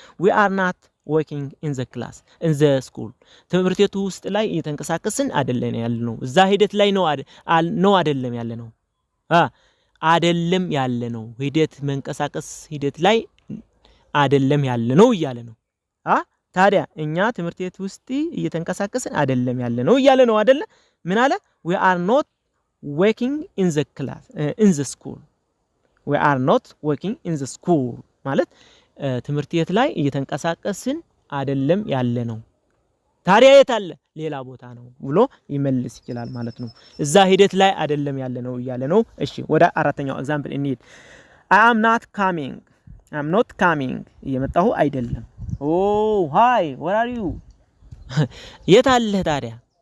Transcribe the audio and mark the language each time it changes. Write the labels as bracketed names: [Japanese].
[English] we are not working in the class in the school [Amharic] ትምህርት ቤቱ ውስጥ ላይ እየተንቀሳቀስን አይደለም ያለ ነው። እዛ ሂደት ላይ ነው አይደለም ያለ ነው። አይደለም ያለ ነው። ሂደት መንቀሳቀስ ሂደት ላይ አይደለም ያለ ነው እያለ ነው። ታዲያ እኛ ትምህርት ቤት ውስጥ እየተንቀሳቀስን አይደለም ያለ ነው እያለ ነው አይደለ? ምን አለ? [English] we are not working in the class in the school we are not working in the school [Amharic] ማለት ትምህርት ቤት ላይ እየተንቀሳቀስን አይደለም ያለ ነው። ታዲያ የት አለ? ሌላ ቦታ ነው ብሎ ይመልስ ይችላል ማለት ነው። እዛ ሂደት ላይ አይደለም ያለ ነው እያለ ነው። እሺ ወደ አራተኛው ኤግዛምፕል እንሂድ። [English] I am not coming [Amharic] እየመጣሁ አይደለም። [English] hi where are you [Amharic] የት አለ ታዲያ?